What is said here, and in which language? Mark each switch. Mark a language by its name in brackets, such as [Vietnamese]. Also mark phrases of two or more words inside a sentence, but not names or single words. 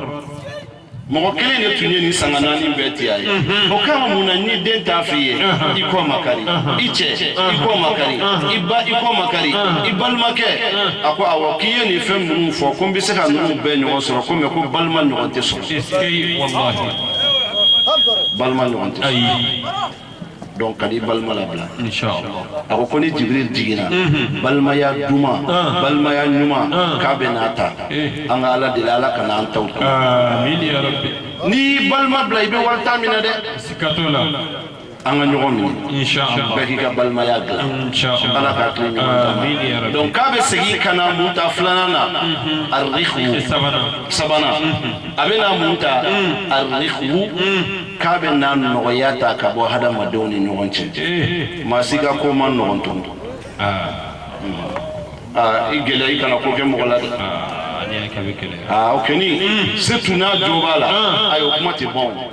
[Bambara] mɔgɔ kelen de tun ye nin sanga naani bɛɛ ti a ye o kama mun na ni den t'a f'i ye i kɔ makari i cɛ i kɔ makari i ba i kɔ makari i balimakɛ a ko awɔ k'i ye nin fɛn ninnu fɔ ko n bɛ se ka ninnu bɛɛ ɲɔgɔn sɔrɔ ko mais ko balima ɲɔgɔn tɛ sɔrɔ balima ɲɔgɔn tɛ sɔrɔ donc kadi balima labila [Arabic] إن شاء الله [Bambara] a ko ni Jibril jiginna balimaya duman balimaya ɲuman k'a bɛ n'a ta an ka ala deli ala kana an taw to [Arabic] آمين يا ربي [Bambara] ni balima bila i bɛ wari t'a minɛ dɛ sikato la an ka ɲɔgɔn minɛ [Arabic] إن شاء الله [Bambara] bɛɛ k'i ka balimaya dilan ala k'a tile ɲuman [Arabic] آمين يا ربي [Bambara] donc k'a bɛ segin ka na mun ta filanan na arihu sabanan a bɛ na mun ta arihu k'a bɛ na nɔgɔya ta ka bɔ hadamadenw ni ɲɔgɔn cɛ maa si ka ko man nɔgɔn tun i gɛlɛya i kana ko kɛ mɔgɔ la dɛ o kɛni surtout n'a jo b'a la ayi o kuma tɛ ban